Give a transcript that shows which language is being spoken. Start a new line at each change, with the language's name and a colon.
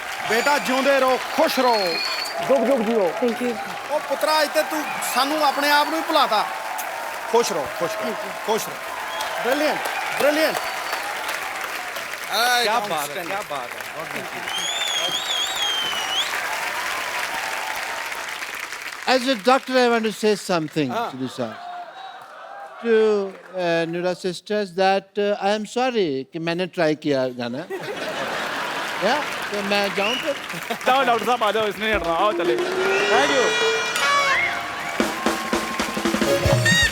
Punjabi: बेटा ਜਿਉਂਦੇ ਰਹੋ ਖੁਸ਼ ਰਹੋ
Hindi: जुग जुग जियो थैंक यू
Punjabi: ਉਹ ਪੁੱਤਰਾ ਇੱਥੇ ਤੂੰ ਸਾਨੂੰ ਆਪਣੇ ਆਪ ਨੂੰ ਹੀ ਭੁਲਾਤਾ ਖੁਸ਼ ਰਹੋ ਖੁਸ਼ ਰਹੋ ਖੁਸ਼ ਰਹੋ ਬ੍ਰਿਲੀਅੰਟ ਬ੍ਰਿਲੀਅੰਟ
Hindi: क्या बात है, क्या बात है, बहुत अच्छी।
English: As a doctor, I want to say something to this to Nura sisters that I am sorry
Hindi: कि मैंने ट्राई किया गाना या तो मैं जाऊं फिर जाओ डॉक्टर साहब आ जाओ, इसने नहीं हटना, आओ चले। Thank you.